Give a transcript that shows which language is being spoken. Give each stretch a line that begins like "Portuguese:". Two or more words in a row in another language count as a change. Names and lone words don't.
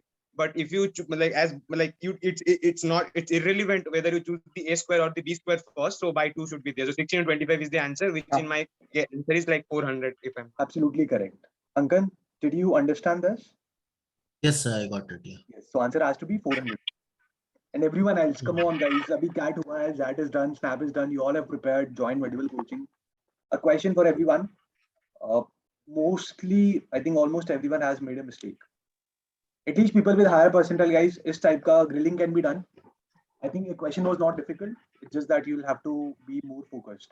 English: But if you it's irrelevant whether you choose the A square or the B square first. So by 2 should be there. So 16 and 25 is the answer, which in my answer is like 400. If I'm Absolutely correct. Ankan, did you understand this? Yes, sir, I got it. Yeah. Yes. So answer has to be 400. And everyone else, come on, guys.
Hindi: अभी कैट हुआ है,
English: Zat is done, Snap is done. You all have prepared, join Medical Coaching. A question for everyone. Mostly, I think almost everyone has made a mistake. At least people with higher percentile, guys, this type ka grilling can be done. I think the question was not difficult. It's just that you'll have to be more focused.